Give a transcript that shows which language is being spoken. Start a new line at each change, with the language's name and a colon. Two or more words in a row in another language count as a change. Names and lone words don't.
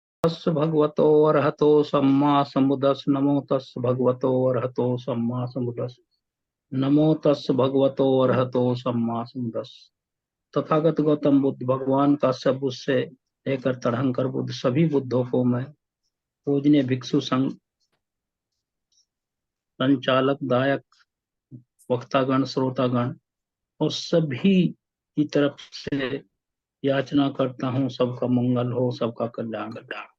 Pali: तस् भगवतो अरहतो सम्मा समुदस नमो तस् भगवतो अरहतो सम्मा समुदस नमो तस् भगवतो अरहतो सम्मा समुदस।
Hindi: तथागत गौतम बुद्ध भगवान का सब बुद्ध से लेकर तड़हंकर बुद्ध सभी बुद्धों को मैं पूजनीय भिक्षु संघ संचालक दायक वक्तागण श्रोतागण और सभी की तरफ से याचना करता हूँ, सबका मंगल हो, सबका कल्याण हो।